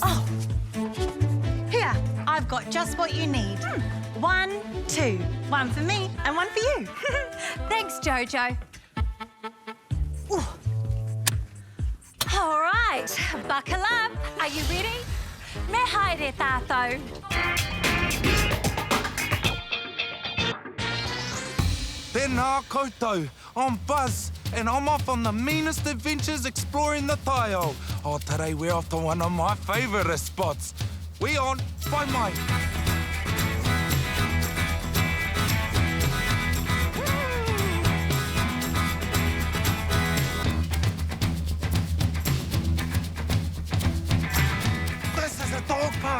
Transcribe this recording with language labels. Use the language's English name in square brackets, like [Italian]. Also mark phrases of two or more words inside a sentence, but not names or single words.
[English] Oh, Here, I've got just what you need. 1, 2. 1 for me and 1 for you. thanks, Jojo. Ooh. All right, buckle up. Are you ready? [Māori] Me haere tātou. Tēnā koutou. [English] I'm Buzz, and I'm off on the meanest adventures exploring the taio. Oh, today we're off to one of my favourite spots. We on Whai Mai. This is a dog park.